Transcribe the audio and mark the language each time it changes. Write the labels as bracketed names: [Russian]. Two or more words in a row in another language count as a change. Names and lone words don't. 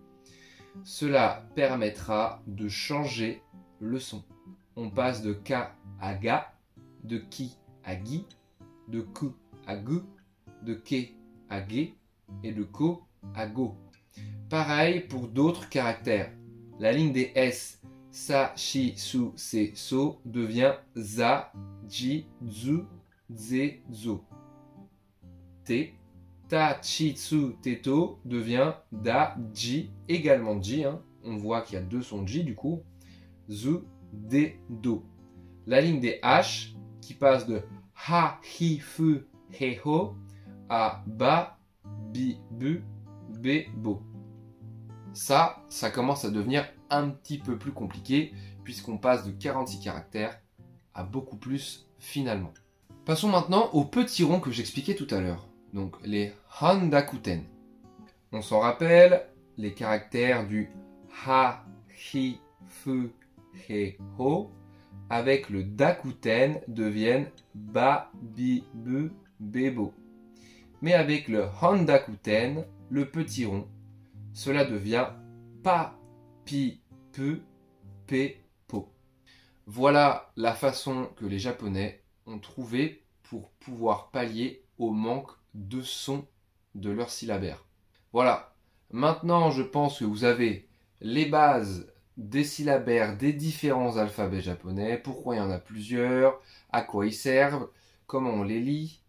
[French] Cela permettra de changer le son. On passe de ka à ga, de ki à gi, de ku à gu, de ke à ge et de ko à go. Pareil pour d'autres caractères. La ligne des S, sa, shi, su, se, so devient za, ji, zu, ze, zo. T, ta, chi, tsu, teto devient da, ji, également ji. On voit qu'il y a deux sons de ji du coup. Zu, de, do. La ligne des H qui passe de ha, hi, fu, he, ho à ba, bi, bu, be, bo. Ça commence à devenir un petit peu plus compliqué puisqu'on passe de 46 caractères à beaucoup plus finalement. Passons maintenant aux petits ronds que j'expliquais tout à l'heure. Donc les handakuten. On s'en rappelle, les caractères du ha, hi, fu, he, ho avec le dakuten deviennent ba, bi, bu, be, bo. Mais avec le handakuten, le petit rond, cela devient pa, pi, pu, pe, po. Voilà la façon que les Japonais ont trouvé pour pouvoir pallier au manque de son de leur syllabaire. Voilà, maintenant je pense que vous avez les bases des syllabaires des différents alphabets japonais, pourquoi il y en a plusieurs, à quoi ils servent, comment on les lit.